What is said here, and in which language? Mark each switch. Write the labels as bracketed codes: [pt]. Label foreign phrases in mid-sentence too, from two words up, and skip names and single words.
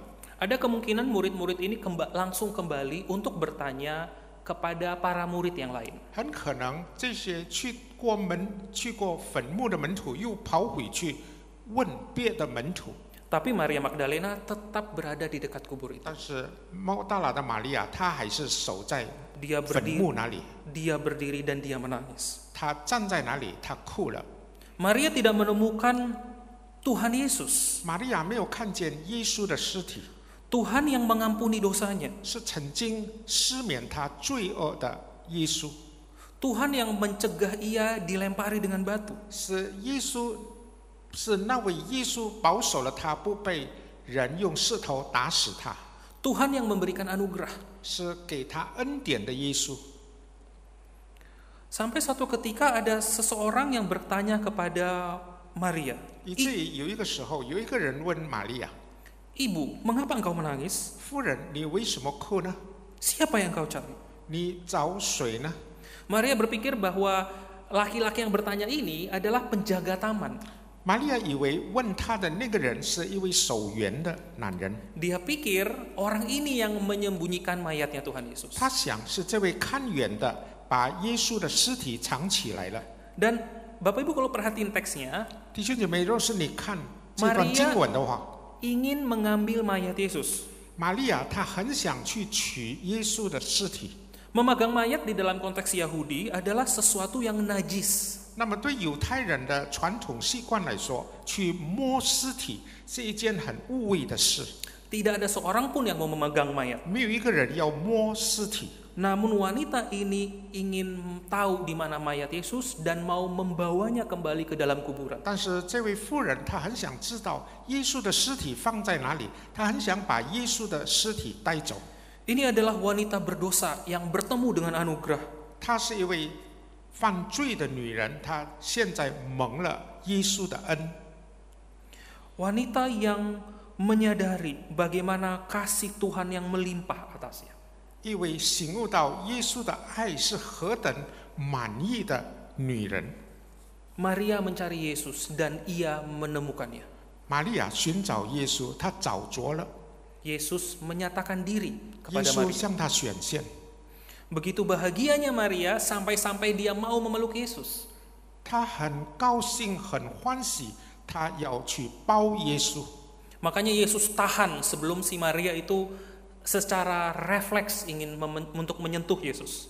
[id] Ada kemungkinan murid-murid ini langsung kembali untuk bertanya kepada para murid yang lain. [zh] 很可能这些去过坟墓的门徒又跑回去问别的门徒， [id] Tapi Maria Magdalena tetap berada di dekat kubur itu. [zh] 但是莫大拉的玛利亚她还是守在 [id] Dia [zh] 坟 [id] berdiri, [zh] 墓那里， [id] dia berdiri dan dia menangis. [zh] 她站在那里，她哭了。 [id] Maria tidak menemukan Tuhan Yesus, [zh] 玛利亚没有看见耶稣的尸体， [id] Tuhan yang mengampuni dosanya, [zh] 是曾经施免她罪恶的耶稣， [id] Tuhan yang mencegah ia dilempari dengan batu. [zh] 是耶稣。是那位耶稣保守了他，不被人用石头打死他， [id] Tuhan yang memberikan anugerah. [zh] 是给他恩典的耶稣。 [id] Sampai suatu ketika ada seseorang yang bertanya kepada Maria, [zh] 以至于有一个时候，有一个人问玛利亚 [id] Ibu, mengapa engkau menangis? [zh] 夫人：“你为什么哭呢？ [id] Siapa yang kau cari? [zh] 你找谁呢？” [id] Maria berpikir bahwa laki-laki yang bertanya ini adalah penjaga taman. [zh] 玛利亚以为问他的那个人是一位守园的男人， [id] Dia pikir orang ini yang menyembunyikan mayatnya Tuhan Yesus. [zh] 他想是这位看园的把耶稣的尸体藏起来了。 [id] Dan Bapak Ibu kalau perhatiin teksnya, [zh] 弟兄姐妹，若是你看这段经文的话， [id] ingin mengambil mayat Yesus. [zh] 玛利亚她很想去取耶稣的尸体。 [id] Memegang mayat di dalam konteks Yahudi adalah sesuatu yang najis. [zh] 那么对犹太人的传统习惯来说，去摸尸体是一件很污秽的事， [id] Tidak ada seorang pun yang mau memegang mayat. [zh] 没有一个人要摸尸体。 [id] Namun wanita ini ingin tahu di mana mayat Yesus dan mau membawanya kembali ke dalam kuburan. [zh] 但是这位妇人她很想知道耶稣的尸体放在哪里，她很想把耶稣的尸体带走。 [id] Ini adalah wanita berdosa yang bertemu dengan anugerah. [zh] 她是一位犯罪的女人，她现在蒙了耶稣的恩。 [id] Wanita yang menyadari bagaimana kasih Tuhan yang melimpah atasnya. [zh] 一位醒悟到耶稣的爱是何等满意的女人。 [id] Maria mencari Yesus dan ia menemukannya. [zh] 玛利亚寻找耶稣，她找着了， [id] Yesus menyatakan diri [zh] 耶 [id] kepada [zh] 稣 [id] Maria. [zh] 向她显现。 [id] Begitu bahagianya Maria sampai-sampai dia mau memeluk Yesus. [zh] 她很高兴，很欢喜，她要去抱耶稣。 [id] Makanya Yesus tahan sebelum si Maria itu secara refleks ingin untuk menyentuh Yesus.